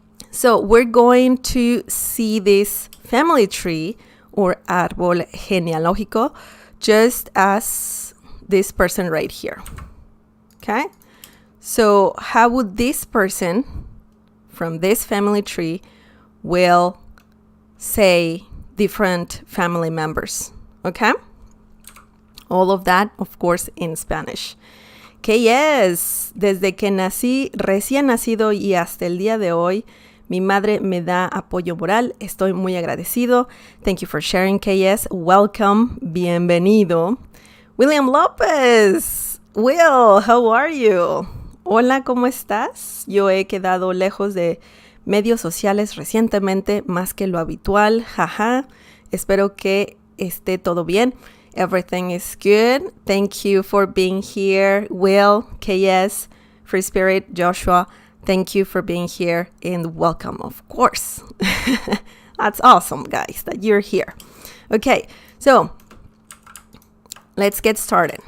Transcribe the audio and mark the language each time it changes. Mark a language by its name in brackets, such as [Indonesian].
[English] So we're going to see this family tree or árbol genealógico just as this person right here. Okay? So how would this person from this family tree will say different family members? Okay? All of that, of course, in Spanish. [Spanish] Que yes, desde que nací, recién nacido y hasta el día de hoy, mi madre me da apoyo moral. Estoy muy agradecido. [English] Thank you for sharing, KS. Welcome. [Spanish] Bienvenido. [English] William Lopez. Will, how are you? [Spanish] Hola, ¿cómo estás? Yo he quedado lejos de medios sociales recientemente, más que lo habitual. Jaja. Espero que esté todo bien. [English] Everything is good. Thank you for being here. Will, KS, Free Spirit, Joshua, thank you for being here and welcome, of course. That's awesome, guys, that you're here. Okay, so let's get started.